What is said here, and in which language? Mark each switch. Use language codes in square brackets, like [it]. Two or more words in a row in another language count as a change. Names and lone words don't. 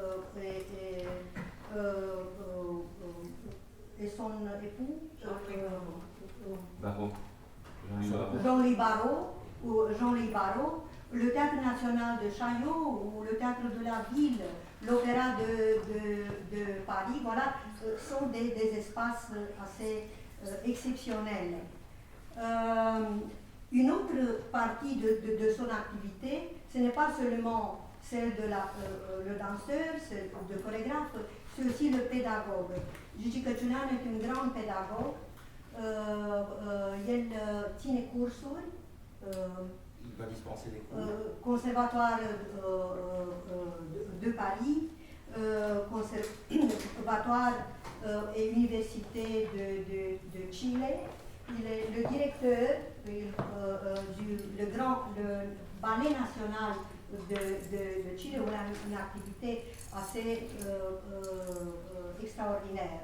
[fr] et son époux Jean-Louis Barrault, le théâtre national de Chaillot ou le théâtre de la ville, l'opéra de Paris, voilà, sont des espaces assez exceptionnels. Une autre partie de son activité, ce n'est pas seulement celle de le danseur, le chorégraphe, c'est aussi le pédagogue. Gigi Căciuleanu est un grand pédagogue. [ro] El ține cursuri. [fr] Il va dispenser des cours. Conservatoire de Paris, conservatoire et université de Chile. Il est le directeur le ballet national de Chile, où il a une activité assez extraordinaire.